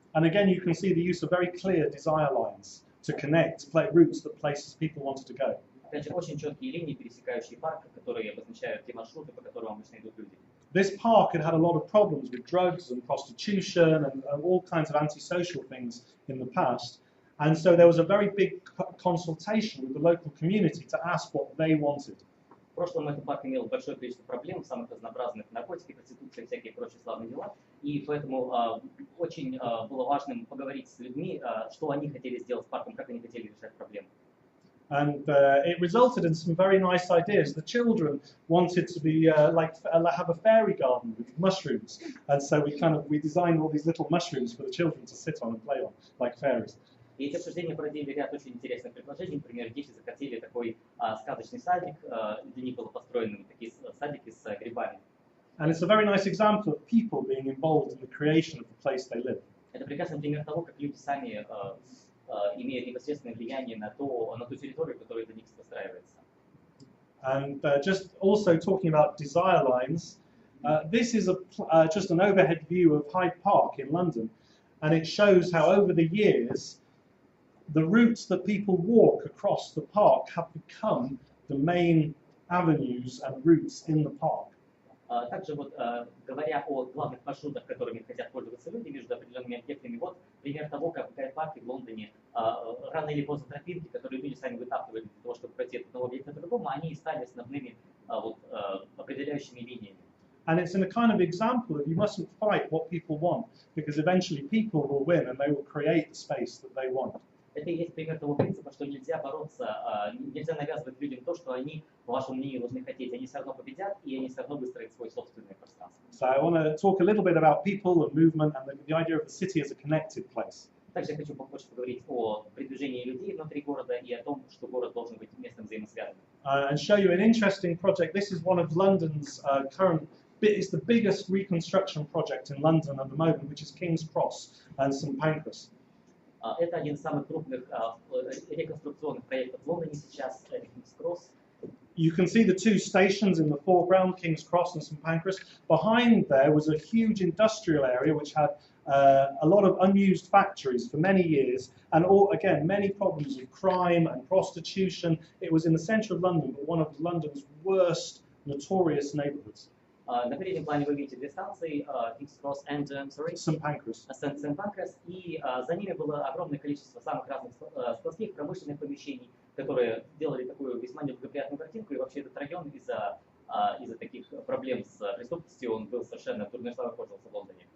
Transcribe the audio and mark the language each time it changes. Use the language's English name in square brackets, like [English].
[English] And again, you can see the use of very clear desire lines to connect routes that places people wanted to go. [Russian] Опять же, очень четкие линии, пересекающие парк, которые обозначают те маршруты, по которым обычно идут люди. [English] This park had a lot of problems with drugs and prostitution and all kinds of antisocial things in the past. And so there was a very big consultation with the local community to ask what they wanted. [Russian] В прошлом этот парк имел большое количество проблем, самых разнообразных: наркотики, проституция, всякие прочие славные дела. И поэтому очень было важным поговорить с людьми, что они хотели сделать с парком, как они хотели решать проблемы. [English] And it resulted in some very nice ideas. The children wanted to be have a fairy garden with mushrooms, and so we designed all these little mushrooms for the children to sit on and play on, like fairies. [Russian] И эти обсуждения породили ряд очень интересных предложений. Например, дети захотели такой сказочный садик, для них было построены такие садики с грибами. [English] And it's a very nice example of people being involved in the creation of the place they live. [Russian] Это прекрасный пример того, как люди сами имеют непосредственное влияние на ту территорию, которая для них простраивается. [English] And just also talking about desire lines, this is just an overhead view of Hyde Park in London, and it shows how over the years the routes that people walk across the park have become the main avenues and routes in the park. [Russian] Также вот говоря о главных маршрутах, которыми хотят пользоваться люди между определенными объектами, вот пример того, как в Гайд-парке в Лондоне рано или поздно тропинки, которые люди сами вытаптывали для того, чтобы пройти от одного объекта к другому, они и стали основными определяющими линиями. [English] And it's in a kind of example of you mustn't fight what people want. because eventually people will win and they will create the space that they want. [Russian] Это и есть пример того принципа, что нельзя бороться, нельзя навязывать людям то, что они, по вашему мнению, должны хотеть. Они все равно победят, и они все равно выстроят свое собственное пространство. [English] So I want to talk a little bit about people and movement and the idea of the city as a connected place. [Russian] Также я хочу побольше поговорить о передвижении людей внутри города и о том, что город должен быть местом взаимосвязанным. [English] And show you an interesting project. This is one of London's it's the biggest reconstruction project in London at the moment, which is King's Cross and St Pancras. [Russian] Это один из самых крупных реконструкционных проектов в Лондоне сейчас, King's Cross. [English] You can see the two stations in the foreground, King's Cross and St Pancras. Behind there was a huge industrial area which had a lot of unused factories for many years, and again, many problems of crime and prostitution. It was in the centre of London, but one of London's worst, notorious neighbourhoods. [Russian] На переднем плане вы видите две станции, King's Cross and, [English] St Pancras. [Russian] St Pancras, и за ними было огромное количество самых разных складских промышленных помещений, которые делали такую весьма неблагоприятную картинку, и вообще этот район из-за таких проблем с преступностью, он был совершенно дурной славой пользовался в Лондоне.